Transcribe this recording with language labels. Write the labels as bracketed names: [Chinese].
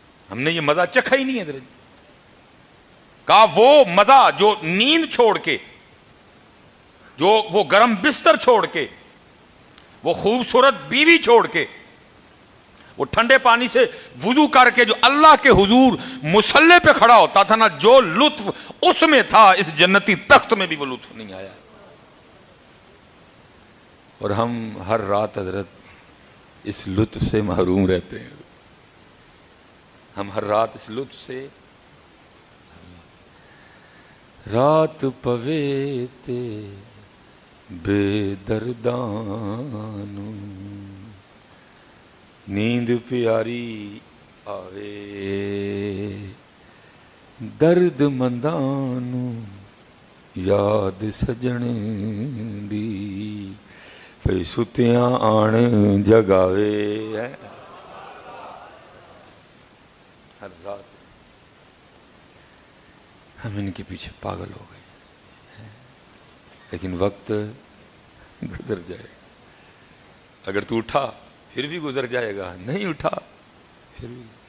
[Urdu] ہم نے یہ مزہ چکھا ہی نہیں ہے حضرت. کہا وہ مزہ جو نیند چھوڑ کے, جو وہ گرم بستر چھوڑ کے, وہ خوبصورت بیوی چھوڑ کے, وہ ٹھنڈے پانی سے وضو کر کے جو اللہ کے حضور مصلی پہ کھڑا ہوتا تھا نا, جو لطف اس میں تھا اس جنتی تخت میں بھی وہ لطف نہیں آیا. اور ہم ہر رات حضرت اس لطف سے محروم رہتے ہیں. ہم ہر رات اس لطف سے, [Punjabi] رات پوے تے بے دردانو نیند پیاری آوے درد مندانو یاد سجن دی پہ ستیاں آن جگاوے. [Urdu] ہر رات ہم ان کے پیچھے پاگل ہو گئے, لیکن وقت گزر جائے. اگر تو اٹھا پھر بھی گزر جائے گا, نہیں اٹھا پھر بھی.